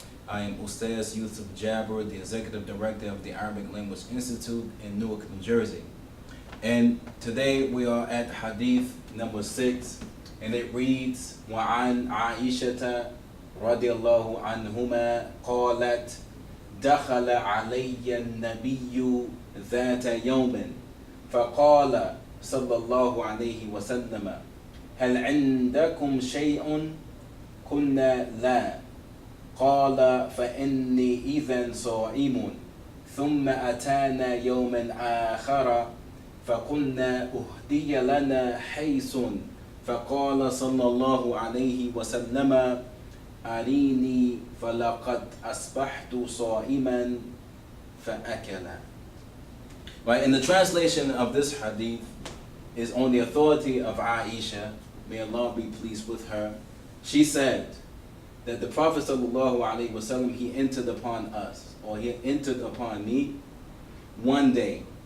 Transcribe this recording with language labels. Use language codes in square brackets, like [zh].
[en] I am Ustaz Yusuf Jaaber, the Executive Director of the Arabic Language Institute in Newark, New Jersey. And today we are at Hadith number 6, and it reads, [ar] وَعَنْ عَائِشَةَ رَضِيَ اللَّهُ عَنْهُمَا قَالَتْ دَخَلَ عَلَيَّ النَّبِيُّ ذَاتَ يَوْمٍ فقال صلى الله عليه وسلم هل عندكم شيء؟ قلنا لا. قال فإني إذا صائم. ثم أتانا يوما آخر فقلنا أهدي لنا حيث فقال صلى الله عليه وسلم أريني فلقد أصبحت صائما فأكل. [en] Right, and the translation of this hadith is on the authority of Aisha, may Allah be pleased with her. She said that the Prophet ﷺ, he entered upon us, or he entered upon me one day.